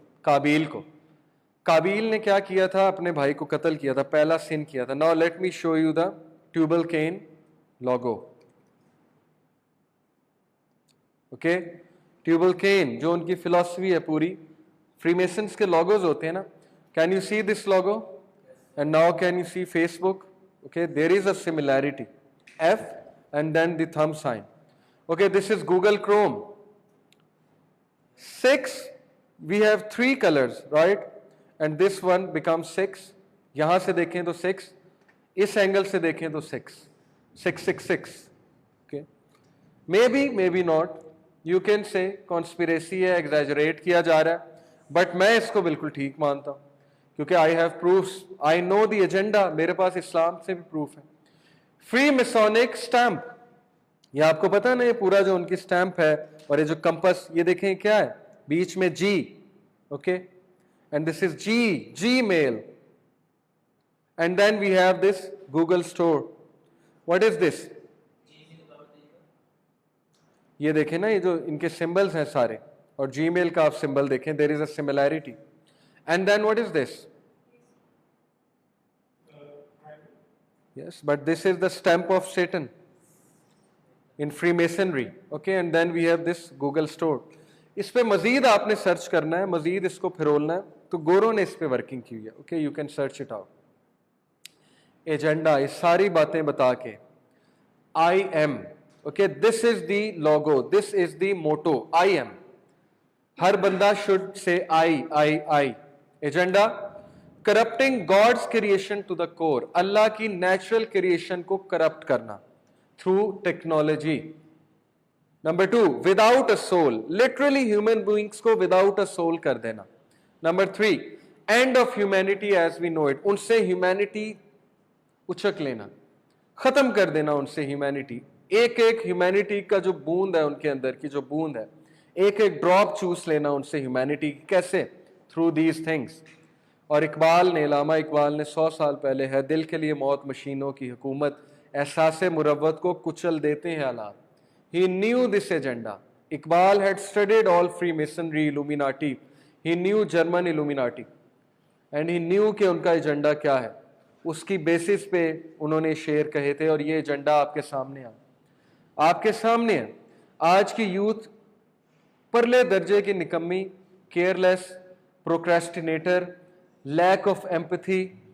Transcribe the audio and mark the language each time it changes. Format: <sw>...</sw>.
<hi>काबील को, काबील ने क्या किया था? अपने भाई को कत्ल किया था, पहला सिन किया था.</hi> <en>Now let me show you the Tubal Cain logo.</en> <hi>Okay, tubal केन जो उनकी फिलॉसफी है पूरी, फ्रीमेसन्स के लोगोज होते हैं ना.</hi> <en>Can you see this logo? And now can you see Facebook? Okay, there is a similarity, F and then the thumb sign. Okay, this is Google Chrome. 6, we have 3 colors, right? And this one becomes 6.</en> <hi>यहाँ से देखें तो 6, इस angle से देखें तो 6, 666.</hi> <en>Okay, maybe not. You can say conspiracy</en> <hi>है, exaggerate किया जा रहा है, but मैं इसको बिल्कुल ठीक मानता हूँ, क्योंकि</hi> <en>I have proofs, I know the agenda,</en> <hi>मेरे पास इस्लाम से भी प्रूफ है. फ्री मेसोनिक स्टैम्प, ये आपको पता है ना, ये पूरा जो उनकी स्टैम्प है, और ये जो कंपस, ये देखें क्या है, बीच में जी, okay,</hi> <en>And this is Gmail, and then we have this Google Store. What is this?</en> <hi>ये देखें ना, ये जो इनके सिंबल्स हैं सारे, और जीमेल का आप सिंबल देखें,</hi> <en>There is a similarity. And then what is this? Yes, but this is the stamp of Satan in Freemasonry. Okay, and then we have this Google Store.</en> <hi>इस पे मजीद आपने सर्च करना है, मजीद इसको फिरोलना है, तो गोरों ने इस पे वर्किंग की है.</hi> <en>Okay, you can search it out. Agenda,</en> <hi>ये सारी बातें बता के,</hi> <en>I am, okay, this is the logo, this is the motto, I am.</en> <hi>हर बंदा</hi> <en>Should say I. Agenda, corrupting God's creation to the core,</en> <hi>अल्लाह की natural creation को corrupt करना through technology.</hi> <en>Number 2, without a soul, literally human beings को without a soul कर देना.</en> <hi>Number 3,</hi> <en>end of humanity as we know it,</en> <hi>उनसे humanity उचक लेना, खत्म कर देना उनसे ह्यूमैनिटी. एक ह्यूमैनिटी का जो बूंद है, उनके अंदर की जो बूंद है, एक ड्रॉप चूस लेना उनसे ह्यूमैनिटी. कैसे?</hi> <en>Through these things.</en> <hi>और इकबाल ने, लामा इकबाल ने 100 साल पहले है, दिल के लिए मौत मशीनों की हुकूमत, एहसासे मुरव्वत को कुचल देते हैं हालात.</hi> <en>He knew this agenda. Iqbal had studied all Freemasonry, Illuminati. He knew German Illuminati. And he knew</en> <hi>कि उनका एजेंडा क्या है. उसकी बेसिस पे उन्होंने शेर कहे थे, और ये एजेंडा आपके सामने है. आपके सामने है. आज की यूथ परले दर्जे की निकम्मी, careless, procrastinator,</hi> <en>Lack of empathy.</en>